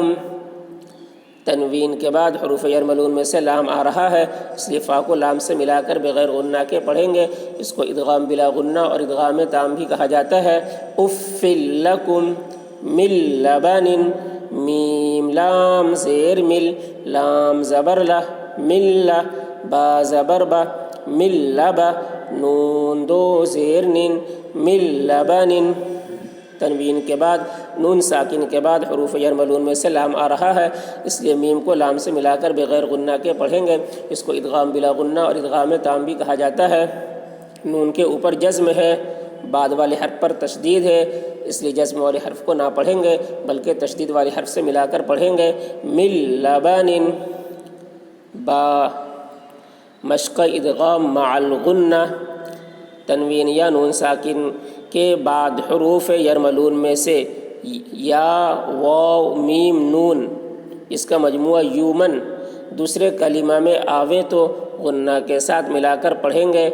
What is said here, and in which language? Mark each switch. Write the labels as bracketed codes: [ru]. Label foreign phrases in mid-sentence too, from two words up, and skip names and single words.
[ur] تنوین کے بعد حروف یرملون میں سے لام آ رہا ہے، اس لیے فا کو لام سے ملا کر بغیر غنہ کے پڑھیں گے۔ اس کو ادغام بلا غنہ اور ادغام تام بھی کہا جاتا ہے۔ [ar] افل لکم، من لبن، [ur] میم لام زیر مل، لام زبر لا، من لا، با زبر با، من لبا، نون دو زیر نن، [ar] من لبن۔ [ur] تنوین کے بعد نون ساکن کے بعد حروف یرملون میں سے لام آ رہا ہے، اس لیے میم کو لام سے ملا کر بغیر غنہ کے پڑھیں گے۔ اس کو ادغام بلا غنہ اور ادغام تام بھی کہا جاتا ہے۔ نون کے اوپر جزم ہے، بعد والے حرف پر تشدید ہے، اس لیے جزم والے حرف کو نہ پڑھیں گے بلکہ تشدید والے حرف سے ملا کر پڑھیں گے۔ [ar] من لبن، [ur] با، مشق ادغام مع الغنہ۔ تنوین یا نون ساکن کے بعد حروف یرملون میں سے یا، واو، میم، نون، اس کا مجموعہ یومن دوسرے کلمہ میں آوے تو غنہ کے ساتھ ملا کر پڑھیں گے۔